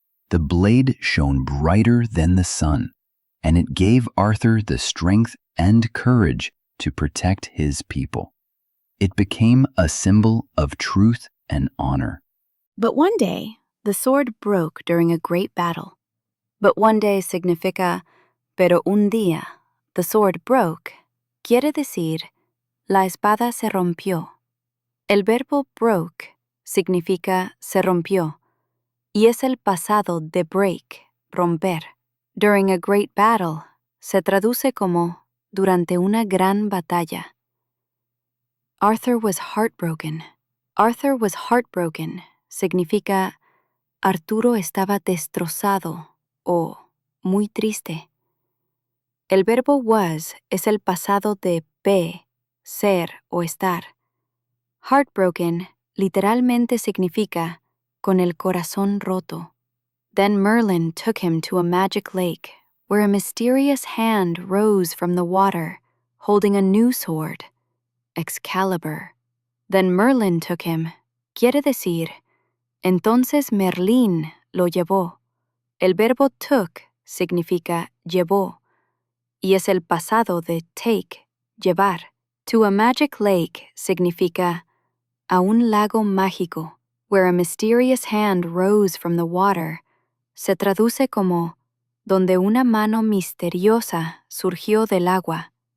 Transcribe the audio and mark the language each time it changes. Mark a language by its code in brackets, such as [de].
[en] The blade shone brighter than the sun, and it gave Arthur the strength and courage to protect his people. It became a symbol of truth and honor. But one day, the sword broke during a great battle. But one day [es] significa, pero un día, [en] the sword broke, [es] quiere decir, la espada se rompió. El verbo broke significa se rompió, y es el pasado de break, romper. [en] During a great battle [es] se traduce como durante una gran batalla. [en] Arthur was heartbroken. Arthur was heartbroken [es] significa Arturo estaba destrozado o muy triste. El verbo was es el pasado de be, ser o estar. Heartbroken literalmente significa con el corazón roto. [en] Then Merlin took him to a magic lake where a mysterious hand rose from the water, holding a new sword, Excalibur. Then Merlin took him, [es] quiere decir, entonces Merlín lo llevó. El verbo took significa llevó, y es el pasado de take, llevar. [en] To a magic lake [es] significa a un lago mágico, [en] where a mysterious hand rose from the water, [es] se traduce como donde una mano misteriosa surgió del agua.